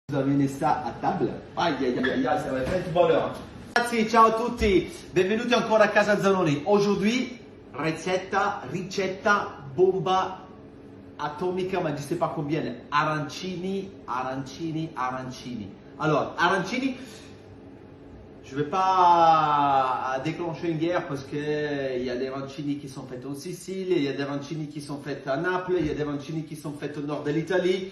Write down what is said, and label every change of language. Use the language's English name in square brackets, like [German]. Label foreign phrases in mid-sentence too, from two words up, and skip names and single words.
[French] Vous amenez ça à table. Aïe, aïe, aïe, aïe, ça va être bonheur. [Italian] Ragazzi, ciao a tutti, benvenuti ancora a casa Zanoni. [French] Aujourd'hui, [Italian] ricetta bomba atomica, ma [French] je ne sais pas combien, arancini. Alors, arancini, je ne vais pas déclencher une guerre parce qu'il y a des arancini qui sont faits en Sicile, il y a des arancini qui sont faits à Naples, il y a des arancini qui sont faits au nord de l'Italie.